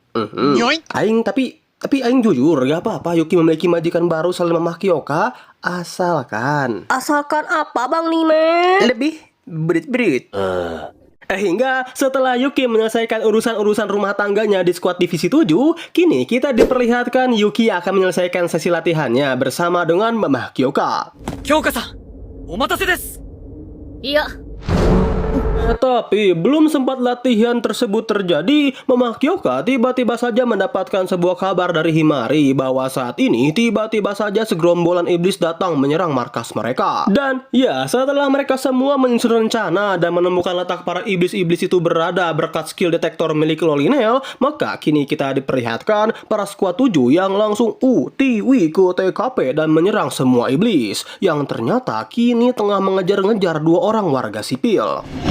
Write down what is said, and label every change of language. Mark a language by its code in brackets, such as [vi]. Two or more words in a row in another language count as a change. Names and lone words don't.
[id] Tapi aing jujur, gak apa-apa Yuki memiliki majikan baru selain Mamah Kyoka, asalkan apa Bang Lime? Lebih berit-berit. Hingga setelah Yuki menyelesaikan urusan-urusan rumah tangganya di skuad divisi 7, kini kita diperlihatkan Yuki akan menyelesaikan sesi latihannya bersama dengan Mamah Kyoka. [ja] 京香さん、お待たせです. [id] Iya. Tapi belum sempat latihan tersebut terjadi, Mamah Kyoka tiba-tiba saja mendapatkan sebuah kabar dari Himari bahwa saat ini tiba-tiba saja segerombolan iblis datang menyerang markas mereka. Dan ya, setelah mereka semua menyusun rencana dan menemukan letak para iblis-iblis itu berada berkat skill detektor milik Lolinel, maka kini kita diperlihatkan para skuad 7 yang langsung utiwi ke TKP dan menyerang semua iblis yang ternyata kini tengah mengejar-ngejar 2 orang warga sipil.